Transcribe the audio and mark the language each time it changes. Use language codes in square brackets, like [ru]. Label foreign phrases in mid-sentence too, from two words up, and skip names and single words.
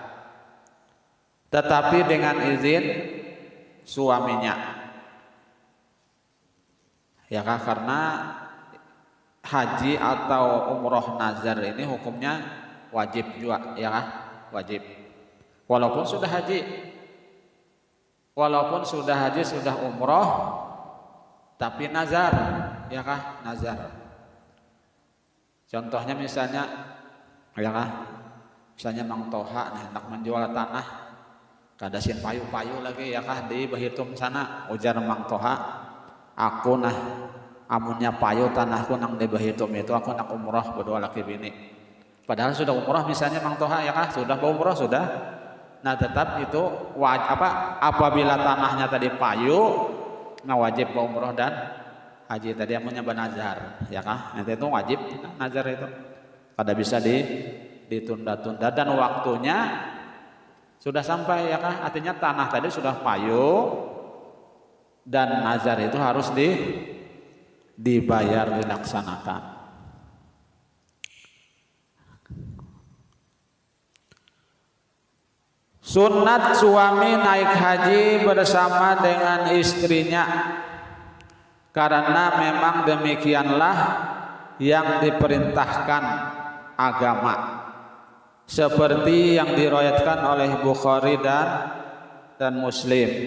[id] tetapi dengan izin suaminya ya kan, karena haji atau umroh nazar ini hukumnya wajib juga ya kan, wajib walaupun sudah haji sudah umroh tapi nazar ya kah, nazar. [bjn] Contohnya misalnya ya kah, misalnya Mang Toha hendak menjual tanah kada sin payu-payu lagi ya kah di Bahitum sana, ujar Mang Toha, aku amunnya payu tanahku nang di Bahitum itu aku nak umroh berdua laki bini. [id] Padahal sudah umroh misalnya Mang Toha ya kah, sudah umroh sudah. Nah tetap itu apabila tanahnya tadi payu, nah wajib umroh dan haji tadi [bjn] amunnya banazar [id] ya kah, nanti itu wajib nazar itu kada bisa ditunda-tunda dan waktunya sudah sampai ya kah, artinya tanah tadi sudah payu dan nazar itu harus dibayar, dilaksanakan. Sunat suami naik haji bersama dengan istrinya, karena memang demikianlah yang diperintahkan agama, seperti yang diriwayatkan oleh Bukhari dan Muslim.